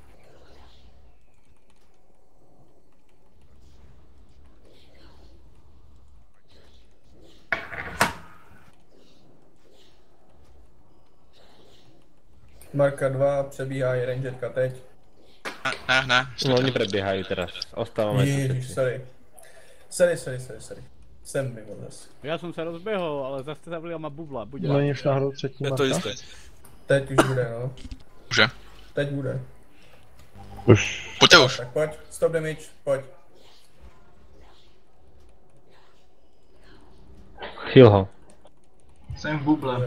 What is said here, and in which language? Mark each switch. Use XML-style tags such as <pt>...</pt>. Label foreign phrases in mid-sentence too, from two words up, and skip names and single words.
<cs>Marka 2, přebíhá jeden jetka teď. Ne.</cs> <sk>No oni prebiehajú teraz. Ostávame tu</sk> <cs>Ježiš,</cs> <sk>všetci.</sk> <cs>sorry. Jsem mimo zase.</cs> <sk>Ja som sa rozbehol, ale zase zavlila ma bubla.</sk> <cs>Buď Není už náhodou třetí Je Marka? to jisté. Teď už bude, no. Už. Teď bude. Už. Pojďte už. Tak pojď,</cs> <en>stop damage,</en> <cs>pojď. Heal ho. Jsem v buble.</cs>